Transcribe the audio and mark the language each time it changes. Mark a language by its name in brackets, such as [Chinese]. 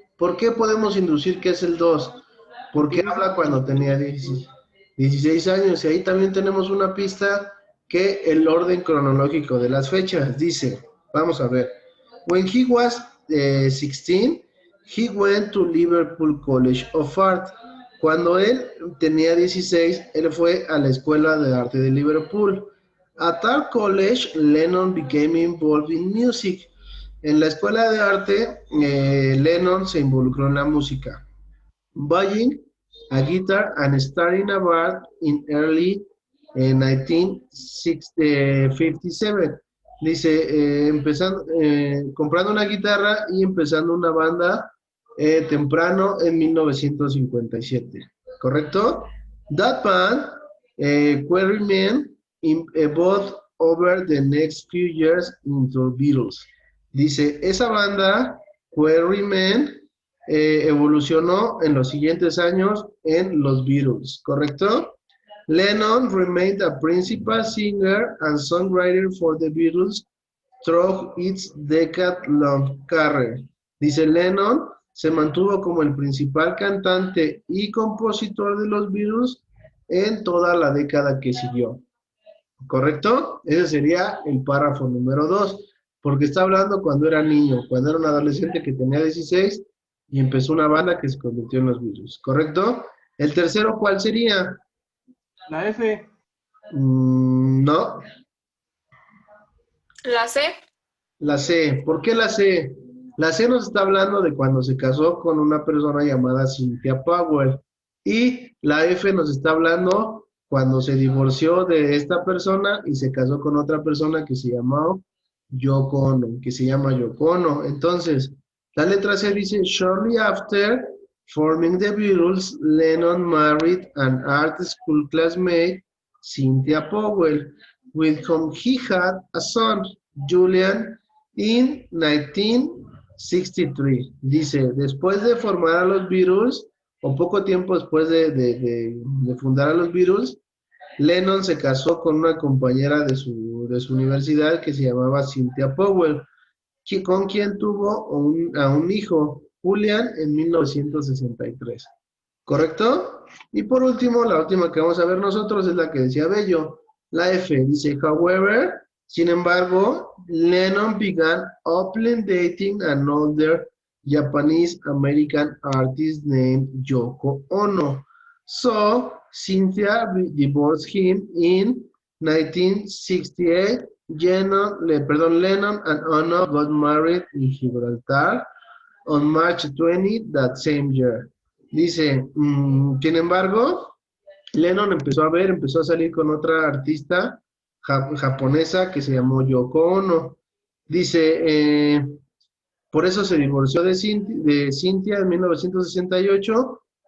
[Spanish] ¿Por qué podemos inducir que es el 2? Porque habla cuando tenía 16 años. Y ahí también tenemos una pista que el orden cronológico de las fechas dice, vamos a ver, [English] when he was 16, he went to Liverpool College of Art. [Spanish] Cuando él tenía 16, él fue a la Escuela de Arte de Liverpool. [English] At that college, Lennon became involved in music. [Spanish] En la Escuela de Arte, Lennon se involucró en la música. [English] Buying a guitar and starting a band in early 1957. [Spanish] Dice, comprando una guitarra y empezando una banda temprano en 1957. ¿Correcto? [English] That band will remain both over the next few years into Beatles. [Spanish] Dice, esa banda [English] will remain [Spanish] evolucionó en los siguientes años en los Beatles, ¿correcto? [English] Lennon remained a principal singer and songwriter for the Beatles through its decade-long career. [Spanish] Dice, Lennon se mantuvo como el principal cantante y compositor de los Beatles en toda la década que siguió, ¿correcto? Ese sería el párrafo número 2, porque está hablando cuando era niño, cuando era un adolescente que tenía 16 y empezó una banda que se convirtió en los Beatles, ¿correcto? El tercero, ¿cuál sería? La F. No, La C. la C. ¿Por qué la C? La C nos está hablando de cuando se casó con una persona llamada Cynthia Powell. Y la F nos está hablando cuando se divorció de esta persona y se casó con otra persona que se llama Yoko Ono. Entonces, la letra C dice, [English] shortly after forming the Beatles, Lennon married an art school classmate, Cynthia Powell, with whom he had a son, Julian, in 1963. [Spanish] Dice, después de formar a los Beatles, o poco tiempo después de fundar a los Beatles, Lennon se casó con una compañera de su universidad que se llamaba Cynthia Powell, con quien tuvo a un hijo, Julian, en 1963. ¿Correcto? Y por último, la última que vamos a ver nosotros es la que decía Bello. La F dice, [English] however, [Spanish] sin embargo, [English] Lennon began openly dating an older Japanese-American artist named Yoko Ono. So, Cynthia divorced him in 1968. Lennon and Ono got married in Gibraltar on March 20 that same year. [Spanish] Dice, sin embargo, Lennon empezó a salir con otra artista japonesa que se llamó Yoko Ono. Dice, por eso se divorció de Cynthia en 1968